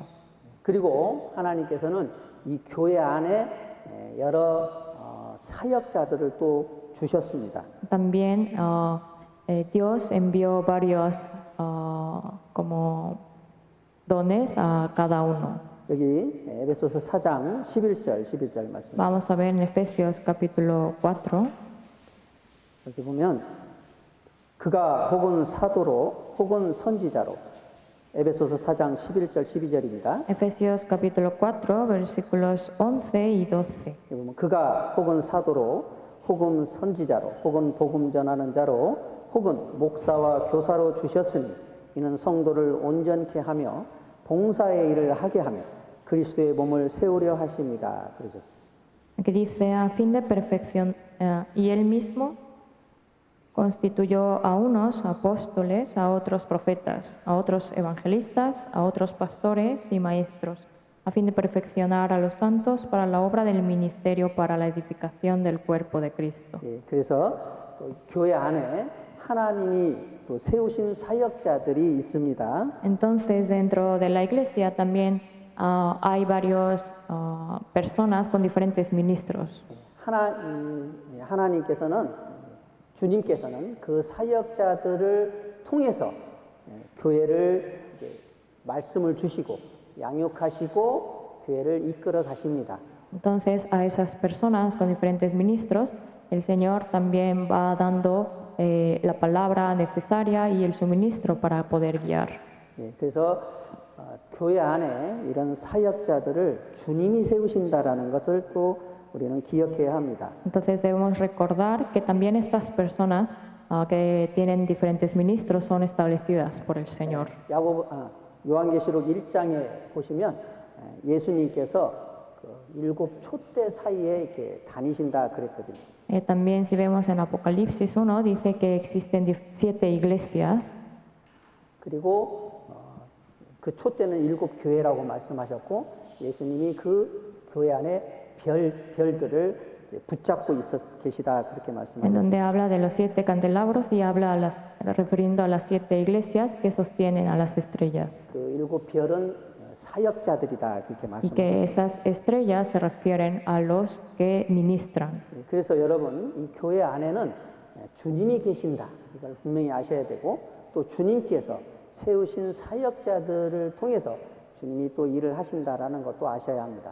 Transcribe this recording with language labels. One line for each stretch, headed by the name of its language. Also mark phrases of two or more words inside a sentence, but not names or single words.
Korean: 그리고 하나님께서는 이 교회 안에 여러 사역자들을 또 주셨습니다.
Spanish: También Dios envió varios como dones a cada uno.
Korean: 여기 에베소서 4장 11절 말씀.
Spanish: Vamos a ver en Efesios capítulo 4.
Korean: 여기 보면 그가 혹은 사도로 혹은 선지자로 에베소서 4장 11절 12절입니다.
Spanish: Efesios capítulo 4 versículos 11 y 12.
Korean: 여기 보면 그가 혹은 사도로 혹은 선지자로 혹은 복음 전하는 자로 혹은 목사와 교사로 주셨으니 이는 성도를 온전케 하며 봉사의 일을 하게 하며 그리스도의 몸을 세우려 하십니다. 그러셨어요.
Spanish: Que dice a fin de perfección y él mismo constituyó a unos apóstoles, a otros profetas, a otros evangelistas, a otros pastores y maestros, a fin de perfeccionar a los santos para la obra del ministerio para la edificación del cuerpo de Cristo.
Korean: 그래서 교회 안에 하나님이 또 세우신 사역자들이 있습니다.
Spanish: Entonces, dentro de la iglesia también hay varias personas con diferentes ministros.
Korean: 주님께서는 그 사역자들을 통해서 교회를 말씀을 주시고 양육하시고 교회를 이끌어 가십니다.
Spanish: Entonces, a esas personas con diferentes ministros, el Señor también va dando la palabra necesaria y el suministro para poder guiar.
Korean: 그래서 교회 안에 이런 사역자들을 주님이 세우신다라는 것을 또 우리는 기억해야 합니다.
Spanish: Entonces debemos recordar que también estas personas que tienen diferentes ministros son establecidas por el Señor.
Korean: 요한계시록 1장에 보시면 예수님께서 그 7 촛대 사이에 이렇게 다니신다 그랬거든요.
Spanish: También si vemos en Apocalipsis 1 dice que existen 7 iglesias.
Korean: 그리고 그 촛대는 7 교회라고 말씀하셨고 예수님이 그 교회 안에 별들을 붙잡고 계시다 그렇게
Spanish: En
Korean: 말씀하셨습니다.
Spanish: donde habla de los 7 candelabros y habla refiriendo a las 7 iglesias que sostienen a las estrellas.
Korean: 그 7 별은 사역자들이다 그렇게
Spanish: Y que
Korean: 말씀하셨습니다.
Spanish: esas estrellas se refieren a los que ministran.
Korean: 그래서 여러분 이 교회 안에는 주님이 계신다 이걸 분명히 아셔야 되고 또 주님께서 세우신 사역자들을 통해서 주님이 또 일을 하신다라는 것도 아셔야 합니다.